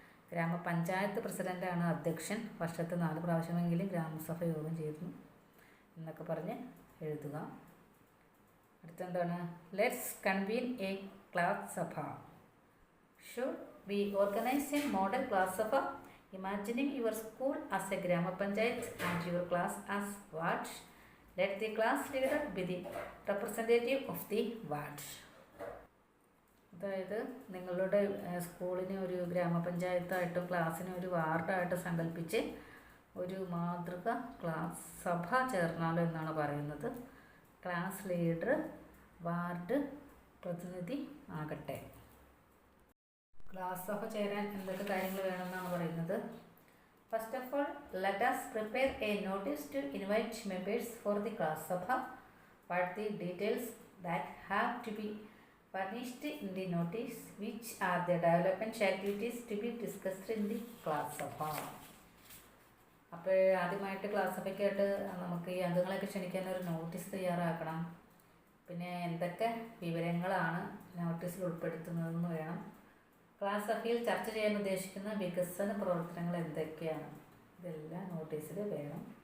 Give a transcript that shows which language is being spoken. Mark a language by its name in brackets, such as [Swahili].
[Malayalam] ഗ്രാമപഞ്ചായത്ത് പ്രസിഡൻ്റാണ് അധ്യക്ഷൻ. വർഷത്തെ 4 പ്രാവശ്യമെങ്കിലും ഗ്രാമസഭ യോഗം ചേരുന്നു എന്നൊക്കെ പറഞ്ഞ് എഴുതുക. അടുത്തെന്താണ്? [English] Let's convene a class sabha. Should we organise a model class sabha imagining your school as a gram panchayat and your class as ward. Let the class leader be the representative of the ward. [Malayalam] അതായത് നിങ്ങളുടെ സ്കൂളിനെ ഒരു ഗ്രാമപഞ്ചായത്തായിട്ടും ക്ലാസ്സിനെ ഒരു വാർഡായിട്ടും സങ്കല്പിച്ച് ഒരു മാതൃക ക്ലാസ് സഭ ചേർന്നാലോ എന്നാണ് പറയുന്നത്. ക്ലാസ് ലീഡർ വാർഡ് പ്രതിനിധി ആകട്ടെ. ക്ലാസ് സഭ ചേരാൻ എന്തൊക്കെ കാര്യങ്ങൾ വേണമെന്നാണ് പറയുന്നത്. [English] First of all, let us prepare a notice to invite members for the class sabha. What the details that have to be furnished in the notice, which are the development activities to be discussed in the class sabha. [Malayalam] അപ്പോൾ ആദ്യമായിട്ട് class സഭയ്ക്കായിട്ട് നമുക്ക് ഈ അംഗങ്ങളെയൊക്കെ ക്ഷണിക്കാൻ ഒരു notice തയ്യാറാക്കണം. പിന്നെ എന്തൊക്കെ വിവരങ്ങളാണ് നോട്ടീസിൽ ഉൾപ്പെടുത്തുന്നതെന്ന് വേണം. ക്ലാസ് സഭയിൽ ചർച്ച ചെയ്യാൻ ഉദ്ദേശിക്കുന്ന വികസന പ്രവർത്തനങ്ങൾ എന്തൊക്കെയാണ്, ഇതെല്ലാം നോട്ടീസിൽ വേണം.